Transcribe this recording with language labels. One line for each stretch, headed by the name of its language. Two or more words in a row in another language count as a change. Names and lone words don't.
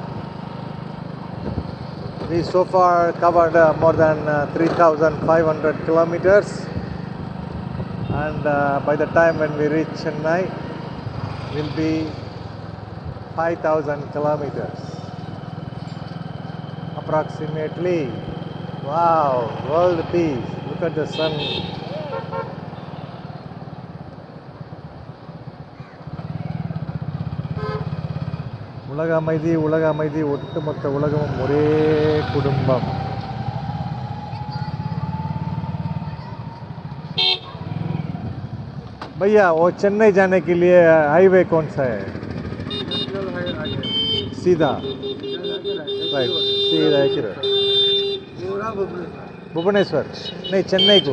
English: we so far covered more than 3,500 kilometers, and by the time when we reach Chennai, will be 5,000 kilometers approximately. Wow, world peace. Look at the sun.
Tamil: உலக அமைதி, ஒட்டுமொத்த உலகமும் ஒரே குடும்பம்.
Hindi: भैया वो चेन्नई जाने के लिए हाईवे कौन सा है? सीधा राइट, सीधा एक भुवनेश्वर नहीं, चेन्नई को।